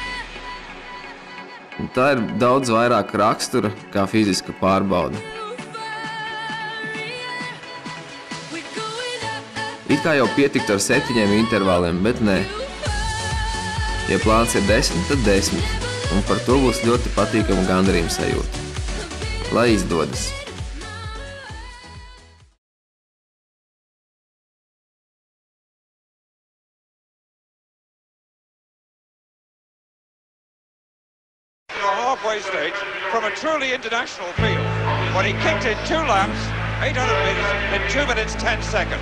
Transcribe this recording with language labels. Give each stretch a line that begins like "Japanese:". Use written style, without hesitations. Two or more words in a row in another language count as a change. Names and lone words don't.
Latvian: Un tā ir daudz vairāk rakstura kā fiziska pārbauda. It kā jau pietiktu ar 7 intervāliem, bet nē. Ja plāns ir 10, tad 10, un par to būs ļoti patīkama gandarījuma sajūta. Lai izdodas!
English: Halfway stage from a truly international field when he kicked in 2 laps, 800 metres in 2 minutes 10 seconds.